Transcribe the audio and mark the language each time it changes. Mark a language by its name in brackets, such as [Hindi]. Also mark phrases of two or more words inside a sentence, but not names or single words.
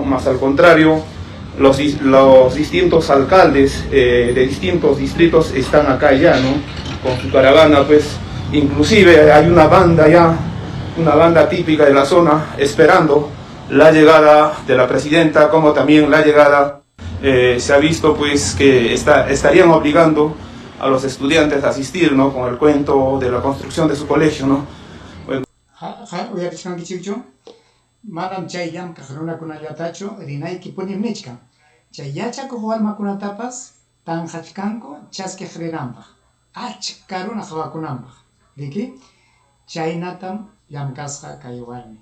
[Spanish] Más al contrario, los distintos alcaldes de distintos distritos están acá ya, ¿no?, con su caravana, pues inclusive hay una banda típica de la zona esperando la llegada de la presidenta, como también la llegada, se ha visto pues que estarían obligando a los estudiantes a asistir, ¿no?, con el cuento de la construcción de su colegio, ¿no? [Quechua] Manam chay llamkaq runakunallatachu rinayki punim nichkan. Chay yachakuq walmakunatapas tanqachkanku chaskiq rinanpaq, achka runa qhawakunanpaq. Riki, chaynatam llamkasqa kay warmi.